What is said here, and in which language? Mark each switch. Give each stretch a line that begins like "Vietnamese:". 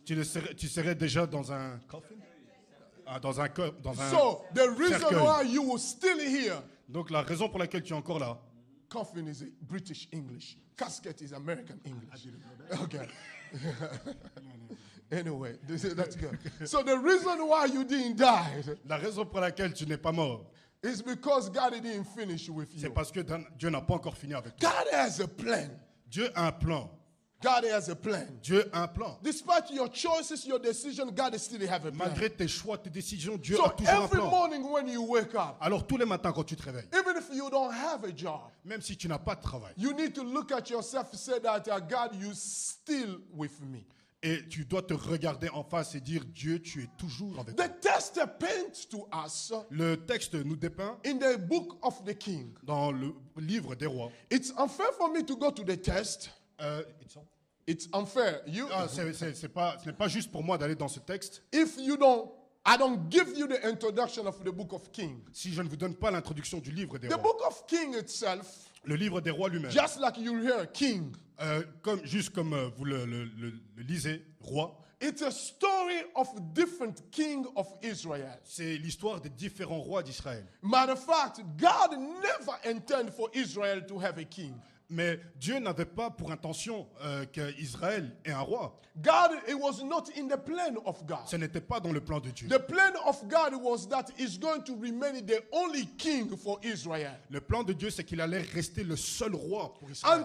French: tu serais déjà dans un coffin? Dans un
English: So the reason
French: cercueil.
English: why you were still here,
French: Donc la raison pour laquelle tu es encore là,
English: coffin is British English, casket is American English. Okay. Anyway, that's good. So the reason why you didn't die
French: la raison pour laquelle tu n'es pas mort,
English: is because God didn't finish with
French: c'est
English: you.
French: parce que Dieu n'a pas encore fini avec toi.
English: God has a plan.
French: Dieu a un plan.
English: God has a plan.
French: Dieu a un plan.
English: Despite your choices, your decision, God still have a plan.
French: Malgré tes choix, tes décisions, Dieu
English: So
French: a toujours un
English: every
French: plan.
English: morning when you wake up,
French: Alors tous les matins quand tu te réveilles,
English: even if you don't have a job,
French: même si tu n'as pas de travail,
English: you need to look at yourself and say that God, you still with me.
French: et tu dois te regarder en face et dire Dieu, tu es toujours avec moi.
English: The text paints to us
French: Le texte nous dépeint
English: in the book of the king.
French: dans le livre des rois.
English: It's unfair for me to go to the text. It's unfair.
French: Ce n'est pas juste pour moi d'aller dans ce texte
English: If you I don't give you the introduction of the book of King.
French: si je ne vous donne pas l'introduction du livre des
English: The
French: rois.
English: book of King itself,
French: Le livre des rois lui-même,
English: just like you hear King,
French: juste comme vous le lisez, roi,
English: it's a story of different king of Israel.
French: c'est l'histoire des différents rois d'Israël.
English: Matter of fact, God never intended for Israel to have a king.
French: Mais Dieu n'avait pas pour intention qu'Israël ait un roi.
English: God, it was not in the plan of God.
French: Ce n'était pas dans le plan de Dieu.
English: The plan of God was that he's going to remain the only king for Israel.
French: Le plan de Dieu, c'est qu'il allait rester le seul roi pour Israël.